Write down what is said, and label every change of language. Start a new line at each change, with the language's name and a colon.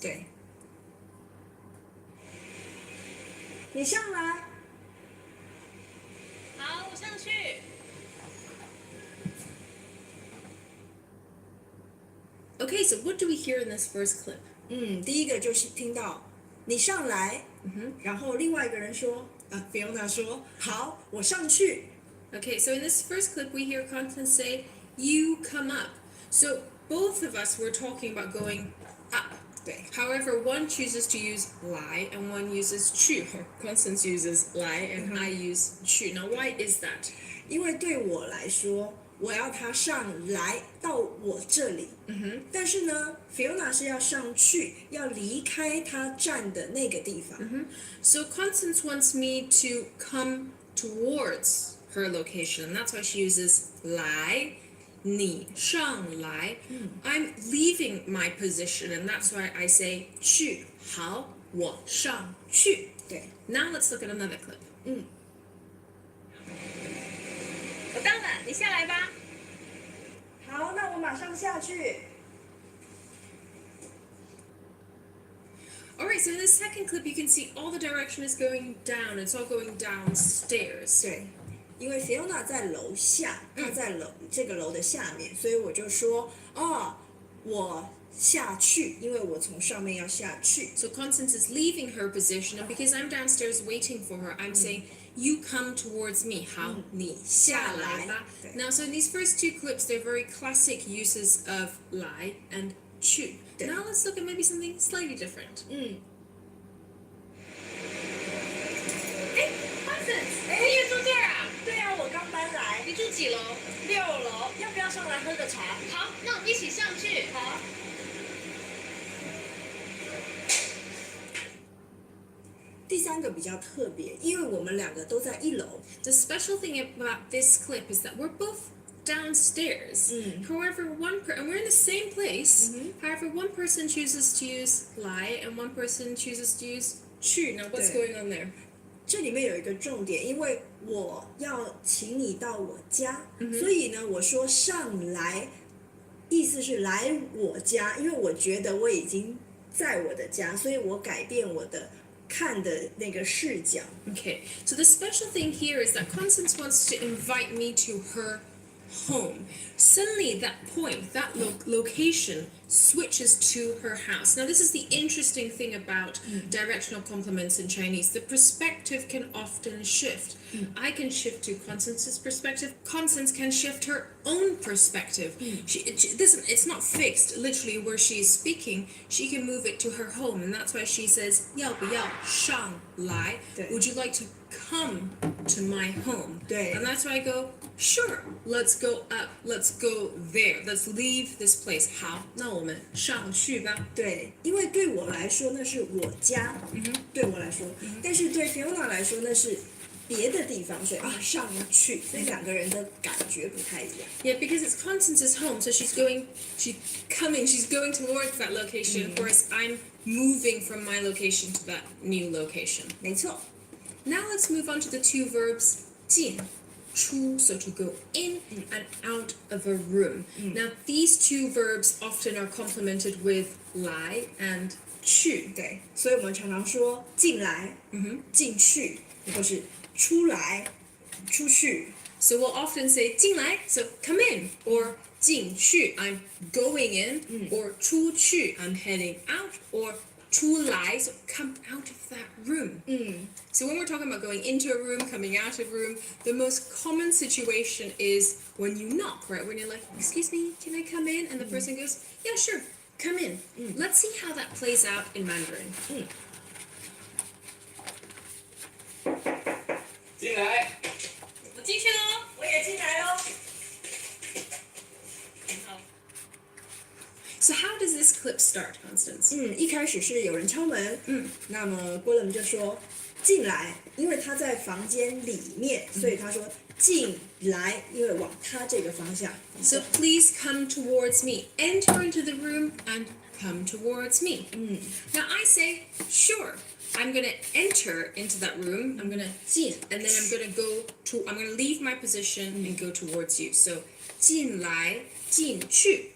Chinese: 对，你上来。好，我上去。
English: Okay, so what do we hear in this first clip?
Chinese: 第一个就是听到你上来，然后另外一个人说，Fiona 说好，我上去。
English: Okay, so in this first clip, we hear Constance say, you come up. So both of us were talking about going up.
Chinese: 对
English: However, one chooses to use 来 and one uses 去. Constance uses 来 and I use 去.Now, why is that?
Chinese: 因为对我来说，我要他上来到我这里，但是呢，Fiona 是要上去，要离开他站的那个地方。
English: So Constance wants me to come towards her location, and that's why she uses
Chinese: 来你上来
English: I'm leaving my position, and that's why I say
Chinese: 去好我上去对
English: Now let's look at another clip.
Chinese: 我到了，你下来吧。好，那我马上下去。
English: Alright, so in the second clip you can see all the direction is going down. It's all going downstairs.
Chinese: 对，因为 Fiona 在楼下，她在这个楼的下面，所以我就说，我下去，因为我从上面要下去。
English: So Constance is leaving her position, and because I'm downstairs waiting for her, I'm saying you come towards me.
Chinese: 好，你下来吧。
English: Now, so in these first two clips, they're very classic uses of 来 and 去。 Now let's look at maybe something slightly different.
Chinese: ，Constance，你也住这儿啊？对啊，我刚搬来。你住几楼？6楼，要不要上来喝个茶？好，那我们一起上去。好。第三个比较特别，因为我们两个都在1楼。
English: The special thing about this clip is that we're both downstairs. However, and we're in the same place. However, one person chooses to use 来 and one person chooses to use 去. Now, what's going on there?
Chinese: 这里面有一个重点，因为我要请你到我家，所以呢，我说上来，意思是来我家，因为我觉得我已经在我的家，所以我改变我的看的那个视角。
English: Okay, so the special thing here is that Constance wants to invite me to her home. Suddenly, that point, that location switches to her house. Now, this is the interesting thing about directional complements in Chinese. The perspective can often shift. I can shift to Constance's perspective. Constance can shift her own perspective. It's not fixed, literally, where she's speaking. She can move it to her home, and that's why she says,
Chinese: 要不要上来?
English: Would you like to come to my home? And that's why I go, sure, let's go up, let's go there, let's leave this place.
Chinese: 好，那我们上去吧。对，因为对我来说那是我家，对我来说，但是对 Fiona 来说那是别的地方，所以上去，所以两个人的感觉不太一样。
English: Yeah, because it's Constance's home, so she's going towards that location, whereas I'm moving from my location to that new location.
Chinese: 没错。
English: Now let's move on to the two verbs 进 出, so to go in and out of a room. Now these two verbs often are complemented with 来 and 去.
Chinese: 对，所以我们常常说进来，进去，或是出来，出去。
English: So we'll often say 进来, so come in, or 进去, I'm going in, or 出去, I'm heading out, or 出来, so come out of that room. So when we're talking about going into a room, coming out of a room, the most common situation is when you knock, right? When you're like, excuse me, can I come in? And the person goes, yeah, sure, come in. Let's see how that plays out in Mandarin.
Chinese: 进来。我进去喽，我也进来喽。好。
English: So how does this clip start, Constance?
Chinese: 一开始是有人敲门，那么郭冷就说进来，因为他在房间里面，所以他说进来，因为往他这个方向。
English: So please come towards me. Enter into the room and come towards me. Now I say, sure. I'm going to enter into that room. I'm going to 进, and then I'm going to leave my position and go towards you.
Chinese: So 进来,进去.